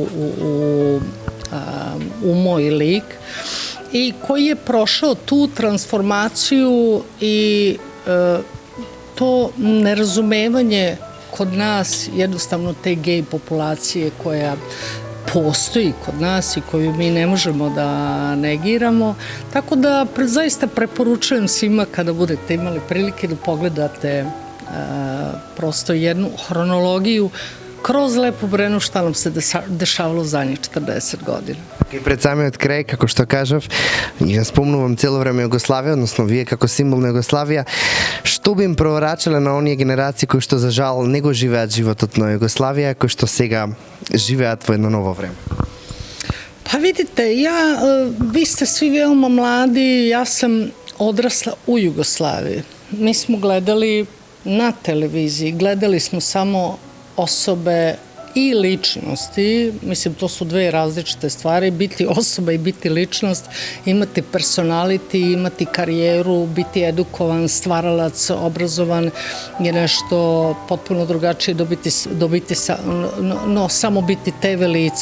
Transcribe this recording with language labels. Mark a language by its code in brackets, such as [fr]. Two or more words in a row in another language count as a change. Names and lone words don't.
[sr] u moj lik i koji je prošao tu transformaciju i to nerazumevanje kod nas, jednostavno te gej populacije koja postoji kod nas i koju mi ne možemo da negiramo. Tako da zaista preporučujem svima kada budete imali prilike da pogledate prosto jednu hronologiju kroz Lepu Brenu šta nam se dešavalo zadnjih 40 godina. [mk] И пред самиот крај, како што кажав, ја спомнувам цело време Југославија, односно вие како символ на Југославија, што би им проворачале на оние генерации кои што за жал не го живеат животот на Југославија, кои што сега живеат во едно ново време? [sr] Pa vidite, vi ste svi veoma mladi, ja sam odrasla u Jugoslaviji. Mi smo gledali na televiziji, gledali smo samo osobe i ličnosti, mislim to su dve različite stvari, biti osoba i biti ličnost, imati personality, imati karijeru, biti edukovan, stvaralac, obrazovan je nešto potpuno drugačije dobiti no samo biti TV lice.